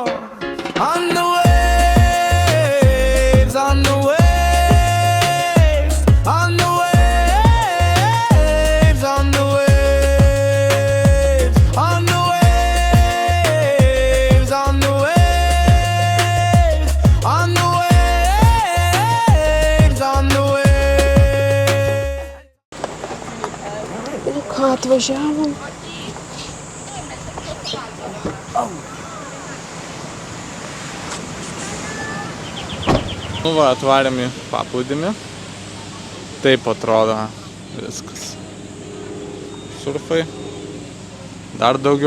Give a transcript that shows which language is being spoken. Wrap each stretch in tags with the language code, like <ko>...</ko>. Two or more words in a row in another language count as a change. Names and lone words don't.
<en>On the waves, on the waves, on the waves, on the waves, on the waves, on the waves, on the waves, on the waves.</en> <lt>Ką, atvažiavom? Nu va, atvarėm į paplūdimį. Taip atrodo viskas. Surfai. Dar daugiau.</lt>